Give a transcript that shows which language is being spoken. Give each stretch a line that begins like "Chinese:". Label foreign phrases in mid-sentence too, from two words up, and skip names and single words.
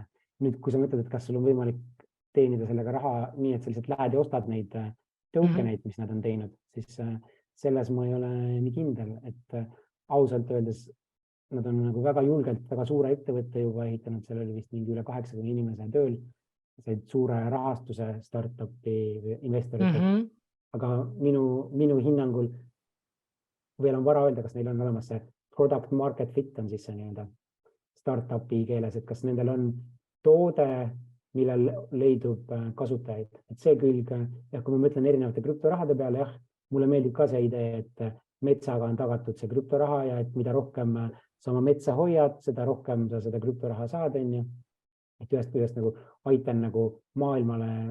Estonian: Nüüd, kui sa mõtled, et kas sul on võimalik teenida sellega raha nii, et sa lihtsalt lähed ja ostad neid token'eid, mis nad on teinud, siis selles ma ei ole nii kindel, et ausalt öeldes nad on väga julgelt, väga suure ettevõtte juba ehitanud, seal oli vist mingi üle 80 inimese tööl, said suure rahastuse startupi investoritelt. Aga minu hinnangul veel on vara öelda, kas neil on olemas see
English: product market fit
Estonian: on siis see startupi keeles, et kas nendel on toode, millel leidub kasutajaid. Et see külg, kui ma mõtlen erinevate krüptorahade peale, mulle meeldib ka see idee, et metsaga on tagatud see krüptoraha ja et mida rohkem sa oma metsa hoiad, seda rohkem sa seda krüptoraha saad, et ühest küljest aitan maailmale.